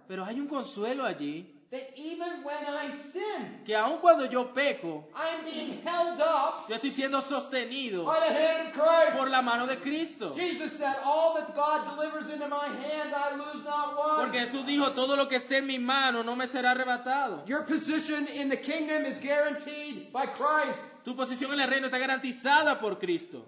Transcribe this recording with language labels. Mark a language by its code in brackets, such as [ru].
[es] pero hay un consuelo allí [en] that even when I sin, [es] que aun cuando yo peco, [en] I'm being held up [es] yo estoy siendo sostenido [en] by the hand of Christ. [es] por la mano de Cristo. [en] Jesus said, all that God delivers into my hand, I lose not one. [es] Porque Jesús dijo, todo lo que esté en mi mano no me será arrebatado. [en] Your position in the kingdom is guaranteed by Christ. [es] Tu posición en el reino está garantizada por Cristo.